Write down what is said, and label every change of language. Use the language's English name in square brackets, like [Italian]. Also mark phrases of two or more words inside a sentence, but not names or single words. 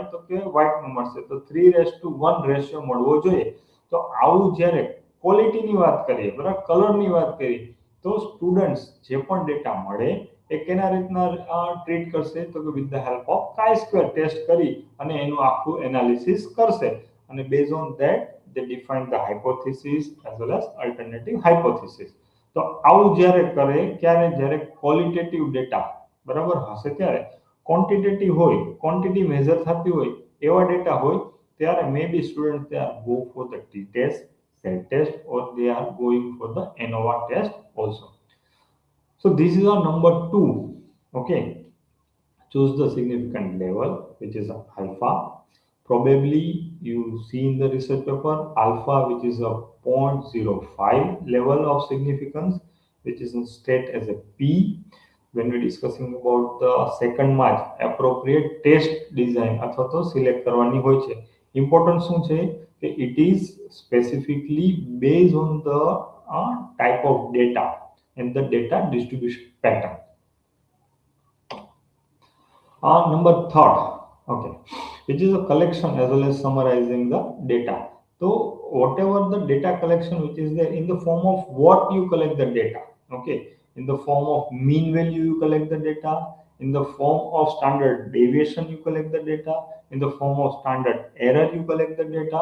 [Gujarati] તો કે વ્હાઇટ નો મળશે. તો 3:1 રેશિયો મળવો જોઈએ. તો આવું જ્યારે ક્વોલિટીની વાત કરીએ, બરાબર, કલરની વાત કરીએ, તો સ્ટુડન્ટ્સ જે પણ ડેટા મળે એ કેના રીતના ટ્રીટ કરશે? તો કે [English] with the help of chi-square test [Gujarati] કરી અને એનું આખું એનાલિસિસ કરશે. [English] and based on that they define the hypothesis as well as alternative hypothesis. [Gujarati] તો આવું જ્યારે કરે ત્યારે જ્યારે ક્વોલિટેટિવ ડેટા બરાબર હશે ત્યારે ક્વોન્ટિટેટિવ હોય [English] quantity measure [Gujarati] થતી હોય એવા ડેટા હોય ત્યારે [English] maybe students they are go for the t test self test or they are going for the ANOVA test also. So this is our number 2. Okay, choose the significant level which is alpha. Probably you see in the research paper alpha which is a 0.05 level of significance which is state as a P. When we're discussing about the second mark appropriate test design [Gujarati] અથવા તો સિલેક્ટ કરવાની હોય છે ઇમ્પોર્ટન્ટ શું છે કે [English] it is specifically based on the type of data and the data distribution pattern. Number third, okay, which is a collection as well as summarizing the data. So whatever the data collection which is there in the form of what you collect the data, okay, in the form of mean value you collect the data, in the form of standard deviation you collect the data, in the form of standard error you collect the data.